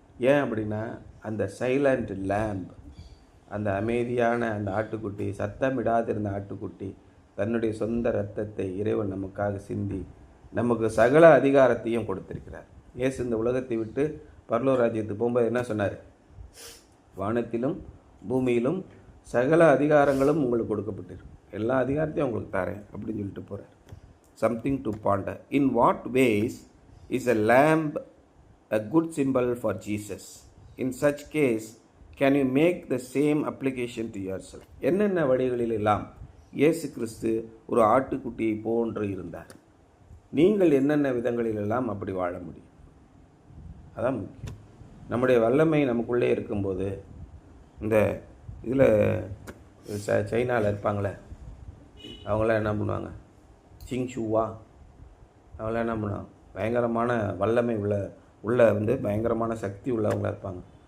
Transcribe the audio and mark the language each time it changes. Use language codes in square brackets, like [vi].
[ta] ஏன் அப்படின்னா அந்த [en] silent lamb, [ta] அந்த அமைதியான அந்த ஆட்டுக்குட்டி, சத்தமிடாதிருந்த ஆட்டுக்குட்டி தன்னுடைய சொந்த இரத்தத்தை இறைவன் நமக்காக சிந்தி நமக்கு சகல அதிகாரத்தையும் கொடுத்திருக்கிறார். இயேசு இந்த உலகத்தை விட்டு பரலோக ராஜ்யத்துக்கு போகும்போது என்ன சொன்னார்? வானத்திலும் பூமியிலும் சகல அதிகாரங்களும் உங்களுக்கு கொடுக்கப்பட்டிருக்கு, எல்லா அதிகாரத்தையும் உங்களுக்கு தரேன் அப்படின்னு சொல்லிட்டு போகிறார். [en] Something to ponder. In what ways is a lamb a good symbol for Jesus? In such case, can you make the same application to yourself? [ta] என்னென்ன வழிகளில் எல்லாம் இயேசு கிறிஸ்து ஒரு ஆட்டுக்குட்டியை போன்று இருந்தார், நீங்கள் என்னென்ன விதங்களிலெல்லாம் அப்படி வாழ முடியும்? அதான் முக்கியம். நம்முடைய வல்லமை நமக்குள்ளே இருக்கும்போது, இந்த இதில் சைனாவில் இருப்பாங்களே அவங்களாம் என்ன பண்ணுவாங்க, சிங்ஷூவா, அவங்களாம் என்ன பண்ணுவாங்க, பயங்கரமான வல்லமை உள்ள வந்து பயங்கரமான சக்தி உள்ளவங்களாக இருப்பாங்க.